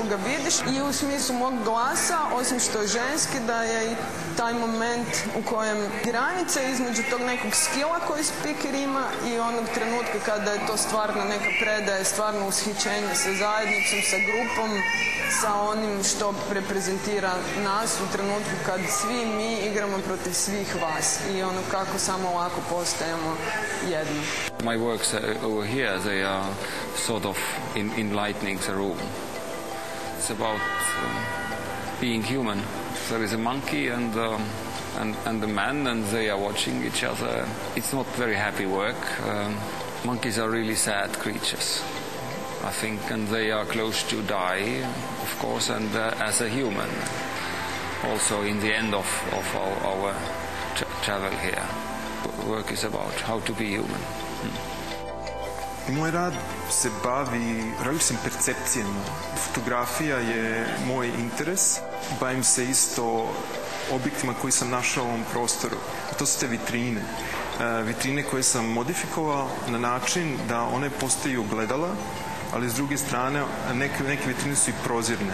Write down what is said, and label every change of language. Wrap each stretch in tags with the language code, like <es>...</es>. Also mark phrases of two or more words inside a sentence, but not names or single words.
<hr>ga vidiš i u smislu mog glasa, osim što je ženski, da je i taj moment u kojem granica između tog nekog skila koji speaker ima i onog trenutka kada je to stvarno neka predaja, stvarno ushićenje sa zajednicom, sa grupom, sa onim što reprezentira nas u trenutku kad svi mi igramo protiv svih vas i kako samo ovako postajemo jedno.</hr> <en>My works over here, they are sort of enlightening the room. It's about being human. There is a monkey and a man, and they are watching each other. It's not very happy work. Monkeys are really sad creatures, I think, and they are close to die, of course, and as a human, also in the end of our travel here. Work is about how to be human.</en> <sr>Moj rad se bavi različitim percepcijama. Fotografija je moj interes. Bavim se isto objektima koji sam našao u ovom prostoru. To su te vitrine. Vitrine koje sam modifikovao na način da one postaju ogledala, ali s druge strane neke vitrine su i prozirne.</sr>